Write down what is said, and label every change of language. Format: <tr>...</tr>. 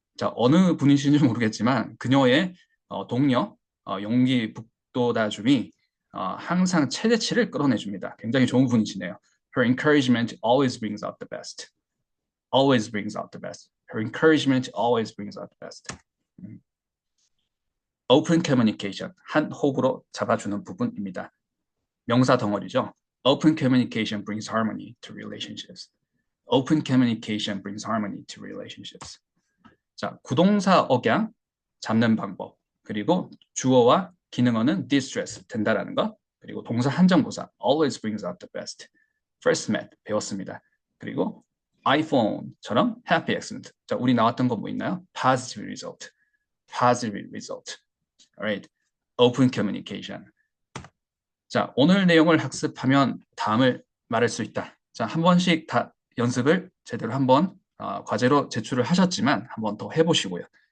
<ko>자, 어느 분이신지 모르겠지만 그녀의 동료, 용기 북돋아줌이 항상 최대치를 끌어내줍니다. 굉장히 좋은 분이시네요.</ko> <en>Her encouragement always brings out the best. Always brings out the best. Her encouragement always brings out the best.</en> <ko>Open communication, 한 호흡으로 잡아주는 부분입니다. 명사 덩어리죠.</ko> <en>Open communication brings harmony to relationships. Open communication brings harmony to relationships.</en> <ko>자, 구동사 억양 잡는 방법, 그리고 주어와 기능어는 distress 된다라는 것, 그리고 동사 한정부사</ko> <en>always brings out the best.</en> <ko>First met 배웠습니다. 그리고 iPhone처럼</ko> <en>happy accident.</en> <ko>자, 우리 나왔던 거 뭐 있나요?</ko> <en>Positive result. Positive result. Alright. open communication.</en> <ko>자, 오늘 내용을 학습하면 다음을 말할 수 있다. 자, 한 번씩 다 연습을 제대로 한번 과제로 제출을 하셨지만 한 번 더 해보시고요.</ko>